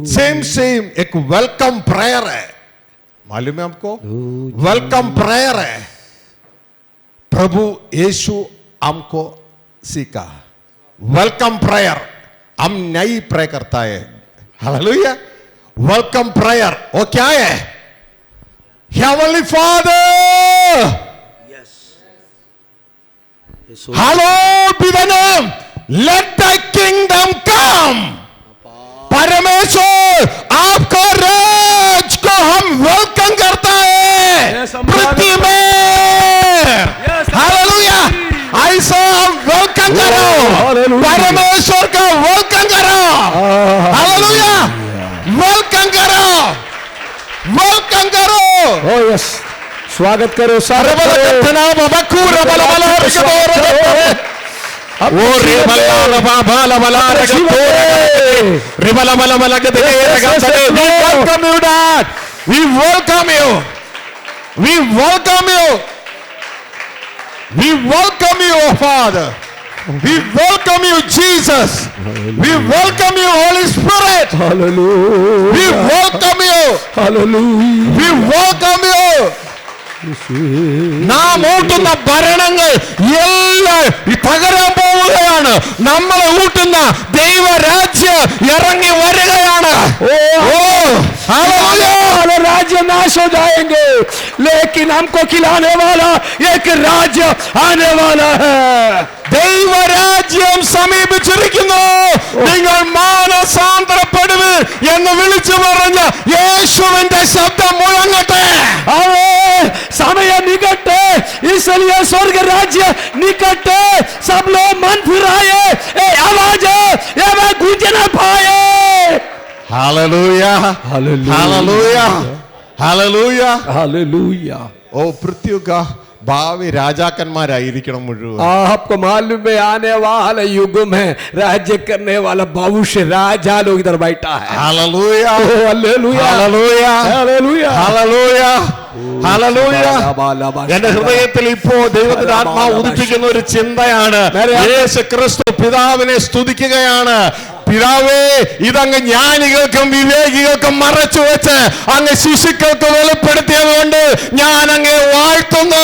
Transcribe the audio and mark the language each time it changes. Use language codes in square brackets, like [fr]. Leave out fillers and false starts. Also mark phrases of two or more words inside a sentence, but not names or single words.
[en] same same [hi] एक [en] welcome prayer [hi] है, मालूम है आपको? [en] welcome prayer [hi] है, प्रभु यीशु हमको सीखा। [en] welcome prayer [hi] हम नई प्रे करता है, हालेलुया। [en] welcome prayer [hi] वो क्या है? [en] Heavenly Father, hallowed be the name, let thy kingdom come. [hi] परमेश्वर आपको राज को हम वेलकम करता है Yes, हम पृथ्वी में। Yes, हालेलुया, ऐसा हम वेलकम करो, Hallelujah. परमेश्वर का वेलकम करो, हालेलुया, वेलकम करो, वेलकम करो। ओ यस, स्वागत करो, अरे स्वागत करो। बला बाबा कूरा बला बला वो रे बला बाबा बला रिबला बला बला के [en] we welcome you, Dad. We welcome you. We welcome you. We welcome you, oh Father. We welcome you, Jesus. We welcome you, Holy Spirit. [hi] हालेलुया, [en] We welcome you. [hi] हालेलुया, [en] We welcome you. [ml] നാം ഊട്ടുന്ന ഭരണങ്ങൾ എല്ലാം തകരാൻ പോവുകയാണ്. നമ്മളെ ഊട്ടുന്ന ദൈവരാജ്യം ഇറങ്ങി വരികയാണ്. [hi] राज्य नाश हो जाएंगे, लेकिन हमको खिलाने वाला एक राज्य आने वाला है. [ml] ദൈവരാജ്യം സമീപിച്ചിരിക്കുന്നു. നിങ്ങൾ മാനസാന്തരപ്പെടുവിൻ എന്ന് വിളിച്ചു പറഞ്ഞ യേശുവിന്റെ ശബ്ദം മുഴങ്ങട്ടെ. [hi] समय निकट है, इसलिए स्वर्ग राज्य निकट है. सब लोग मन फिराए, आवाज ये मैं गूंज न पाए. [ml] ഹല്ലേലൂയ, ഹല്ലേലൂയ, ഹല്ലേലൂയ, [hi] हालेलुया. [ml] ഓ പൃഥ്വിക ഭാവി രാജാക്കന്മാരായിരിക്കണം മുഴുവൻ. [hi] आपको मालूम है आने वाले युग में राज्य करने वाला भविष्य राजा लोग इधर बैठा है. [ml] ഹല്ലേലൂയ, [hi] हालेलुया, [ml] ഹല്ലേലൂയ, [hi] हालेलुया, [ml] ഹല്ലേലൂയ, ഹല്ലേലൂയ. എന്റെ ഹൃദയത്തിൽ ഇപ്പോ ദൈവത്തിന്റെ ആത്മാവ് ഉദിപ്പിക്കുന്ന ഒരു ചിന്തയാണ്. യേശു ക്രിസ്തു പിതാവിനെ സ്തുതിക്കുകയാണ്. പിതാവേ, ഇതങ്ങ് ജ്ഞാനികൾക്കും വിവേകികൾക്കും മറച്ചു വെച്ച് അങ്ങ് ശിശുക്കൾക്ക് വെളിപ്പെടുത്തിയത് കൊണ്ട് ഞാൻ അങ്ങേ വാഴ്ത്തുന്നു.